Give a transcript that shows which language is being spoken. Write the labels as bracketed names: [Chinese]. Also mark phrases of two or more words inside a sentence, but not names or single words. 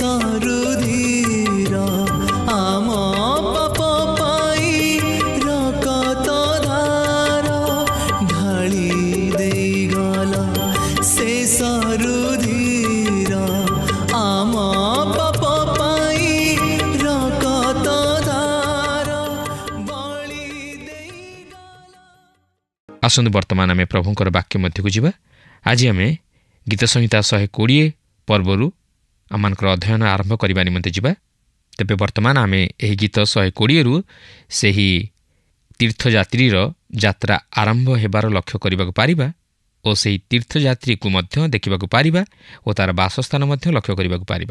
[Sadri] सरुधीर आम पाप पाई रकत धार ढाली देई गला से सरुधीर आम पाप पाई रकत धार बलि देई [Odia] आसନ୍ତୁ ବର୍ତ୍ତମାନ ଆମେ ପ୍ରଭୁଙ୍କର ବାକ୍ୟ ମଧ୍ୟକୁ ଯିବା। ଆଜି ଆମେ ଗୀତ ସଂହିତା 120 ପର୍ବରୁ ଆମମାନଙ୍କର ଅଧ୍ୟୟନ ଆରମ୍ଭ କରିବା ନିମନ୍ତେ ଯିବା। ତେବେ ବର୍ତ୍ତମାନ ଆମେ ଏହି ଗୀତ 120ରୁ ସେହି ତୀର୍ଥଯାତ୍ରୀର ଯାତ୍ରା ଆରମ୍ଭ ହେବାର ଲକ୍ଷ୍ୟ କରିବାକୁ ପାରିବା ଓ ସେହି ତୀର୍ଥଯାତ୍ରୀକୁ ମଧ୍ୟ ଦେଖିବାକୁ ପାରିବା ଓ ତା'ର ବାସସ୍ଥାନ ମଧ୍ୟ ଲକ୍ଷ୍ୟ କରିବାକୁ ପାରିବା।